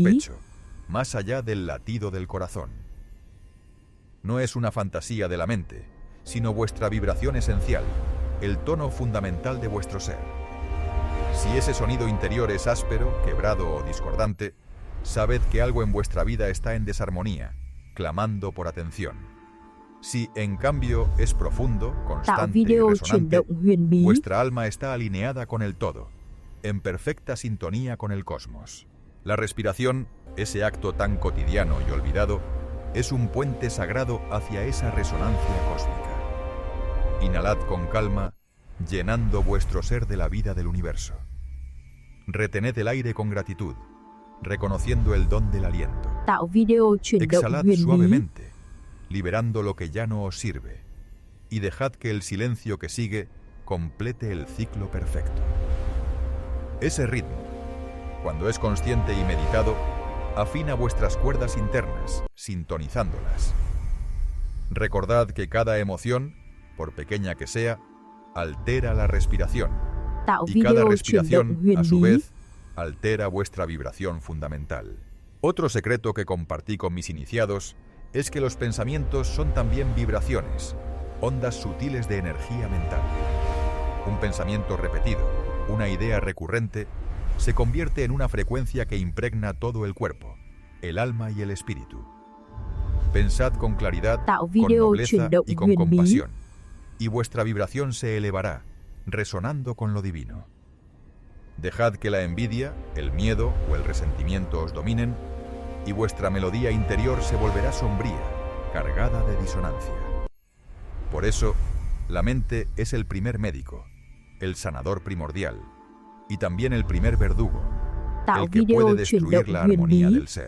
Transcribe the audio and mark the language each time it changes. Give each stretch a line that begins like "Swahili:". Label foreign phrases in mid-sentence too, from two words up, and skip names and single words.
Spanish: pecho, más allá del latido del corazón. No es una fantasía de la mente, sino vuestra vibración esencial, el tono fundamental de vuestro ser. Si ese sonido interior es áspero, quebrado o discordante, sabed que algo en vuestra vida está en desarmonía, clamando por atención. Si, en cambio, es profundo,
Vietnamese: Tạo
Spanish: constante y
Vietnamese: video chuyển
Spanish: resonante,
Vietnamese: động huyền bí.
Spanish: vuestra alma está alineada con el todo, en perfecta sintonía con el cosmos. La respiración, ese acto tan cotidiano y olvidado, es un puente sagrado hacia esa resonancia cósmica. Inhalad con calma, llenando vuestro ser de la vida del universo. Retened el aire con gratitud, reconociendo el don del aliento.
Vietnamese: Tạo video chuyển động
Spanish: Exhalad
Vietnamese: huyền bí.
Spanish: suavemente, liberando lo que ya no os sirve, y dejad que el silencio que sigue complete el ciclo perfecto. Ese ritmo, cuando es consciente y meditado, afina vuestras cuerdas internas, sintonizándolas. Recordad que cada emoción, por pequeña que sea, altera la respiración,
Vietnamese: Tạo
Spanish: y cada
Vietnamese: video chuyển
Spanish: respiración,
Vietnamese: động huyền
Spanish: a su
Vietnamese: bí.
Spanish: vez, altera vuestra vibración fundamental. Otro secreto que compartí con mis iniciados es que los pensamientos son también vibraciones, ondas sutiles de energía mental. Un pensamiento repetido, una idea recurrente, se convierte en una frecuencia que impregna todo el cuerpo, el alma y el espíritu. Pensad con claridad,
Vietnamese: Tạo
Spanish: con
Vietnamese: video
Spanish: nobleza
Vietnamese: chuyển động
Spanish: y con
Vietnamese: huyền bí.
Spanish: compasión, y vuestra vibración se elevará, resonando con lo divino. Dejad que la envidia, el miedo o el resentimiento os dominen y vuestra melodía interior se volverá sombría, cargada de disonancia. Por eso, la mente es el primer médico, el sanador primordial y también el primer verdugo, el que puede destruir la armonía del ser.